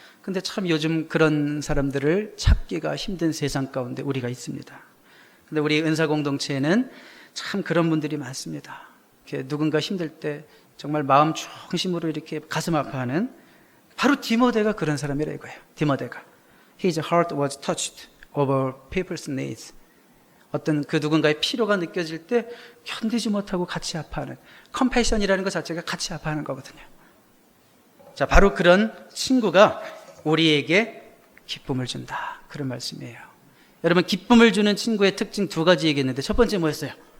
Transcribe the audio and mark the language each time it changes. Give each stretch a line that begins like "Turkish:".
Korean: 근데 참 요즘 그런 사람들을 찾기가 힘든 세상 가운데 우리가 있습니다. 근데 우리 은사 공동체에는 참 그런 분들이 많습니다. 이렇게 누군가 힘들 때 정말 마음 중심으로 이렇게 가슴 아파하는, 바로 디모데가 그런 사람이라 이거예요.
English: 디모데가 His heart was touched over people's needs.
Korean: 어떤 그 누군가의 필요가 느껴질 때 견디지 못하고 같이 아파하는, 컴패션이라는 것 자체가 같이 아파하는 거거든요. 자, 바로 그런 친구가 우리에게 기쁨을 준다, 그런 말씀이에요. 여러분, 기쁨을 주는 친구의 특징 두 가지 얘기했는데 첫 번째 뭐였어요?